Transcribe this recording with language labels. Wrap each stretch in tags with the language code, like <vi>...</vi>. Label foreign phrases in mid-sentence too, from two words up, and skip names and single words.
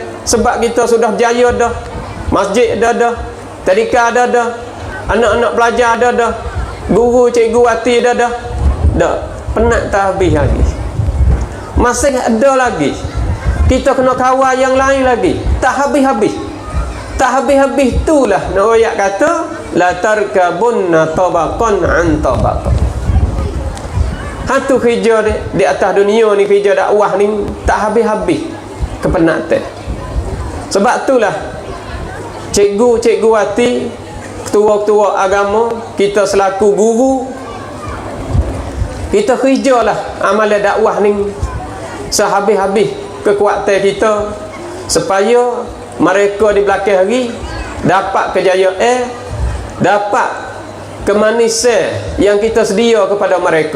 <ms>Sebab kita sudah jaya dah. Masjid dah, tadika dah, anak-anak pelajar dah, guru cikgu hati dah. Penat tak habis lagi. Masih ada lagi. Kita kena kawal yang lain lagi. Tak habis-habis. Tak habis-habis itulah ayat kata</ms> <ar>لتركبن طبقا عن طبق.</ar> <ms>Hantu kerja di atas dunia ni, kerja dakwah ni tak habis-habis kepenatan. Sebab itulah cikgu-cikgu hati, ketua-ketua agama, kita selaku guru, kita kerjalah amalan dakwah ni sehabis-habis kekuatan kita, supaya mereka di belakang hari dapat kejayaan, dapat kemanisan yang kita sedia kepada mereka.</ms>